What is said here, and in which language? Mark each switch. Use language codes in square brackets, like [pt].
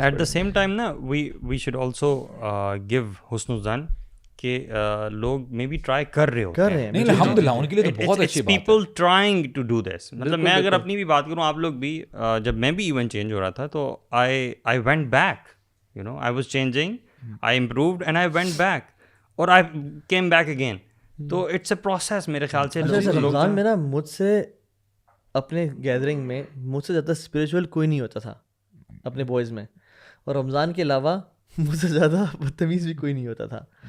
[en] at the same time نا we should also give حسن الظن [ur] کہ لوگ [en] maybe try [ur] کر رہے ہیں. نہیں الحمدللہ ان کے لیے تو بہت اچھی بات ہے. [en] People trying to do this. [ur] مطلب میں اگر اپنی بھی بات کروں آپ لوگ بھی جب میں بھی ایون چینج ہو رہا تھا تو [en] I went back I was changing I improved and I went back [ur] اور [en] I came back again. [ur] تو [en] it's a process [ur] میرے خیال سے. رمضان میں نا مجھ سے اپنے گیدرنگ میں مجھ سے زیادہ اسپریچول کوئی نہیں ہوتا تھا اپنے بوائز میں, اور رمضان کے علاوہ مجھ سے زیادہ بدتمیز بھی کوئی نہیں ہوتا تھا.